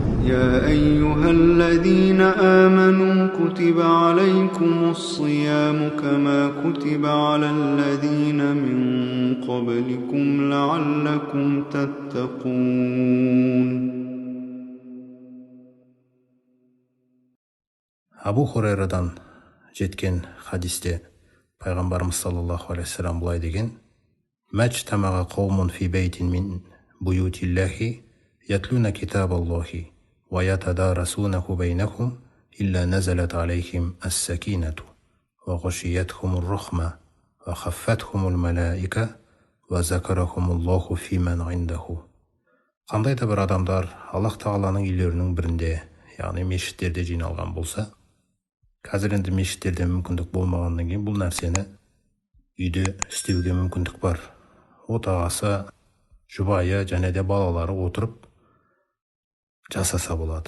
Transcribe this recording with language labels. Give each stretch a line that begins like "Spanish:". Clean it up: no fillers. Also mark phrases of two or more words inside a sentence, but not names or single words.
Arabic: يا أيها الذين آمنوا كتب عليكم الصيام كما كتب على الذين من قبلكم لعلكم تتقون.
Kazakh: Абу Хурайрадан жеткен хадисте пайғамбарымыз
Arabic: صلى الله عليه وسلم
Kazakh: былай деген:
Arabic: "اجتمع قوم في بيت من بيوت الله يتلون كتاب الله ويتدارسونه بينهم إلا نزلت عليهم السكينة وغشيتهم الرحمة وحفتهم الملائكة وذكرهم الله فيمن عنده."
Kazakh: Қандай да бір адамдар Аллах тағаланың үйлерінің бірінде, яғни мешіттерде жиналған болса, қазір енді мешіттерде мүмкіндік болмағаннан кейін бұл нәрсені үйде істеуге мүмкіндік бар. Отағасы, жұбайы және де балалары отырып жасаса болады.